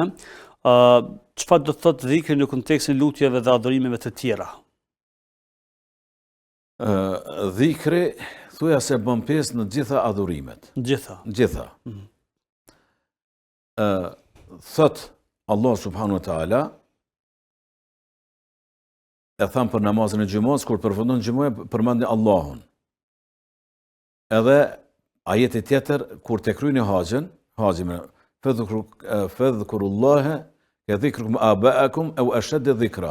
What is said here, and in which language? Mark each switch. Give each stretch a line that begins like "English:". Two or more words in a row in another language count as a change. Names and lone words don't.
Albanian: Çfarë do të thotë dhikri në kontekstin e lutjeve dhe adhurimeve të tjera? Dhikri thuja se bën pjesë në gjitha adhurimet. Gjitha. Thot Allah
Arabic: سبحانه وتعالى,
Albanian: e tham për namazin e gjumës, kur përfundon gjumëja, përmendi Allahun. Edhe ajeti tjetër, kur të kryni haqën,
Arabic: فاذكروا الله كذكركم آباءكم أو أشد ذكرا.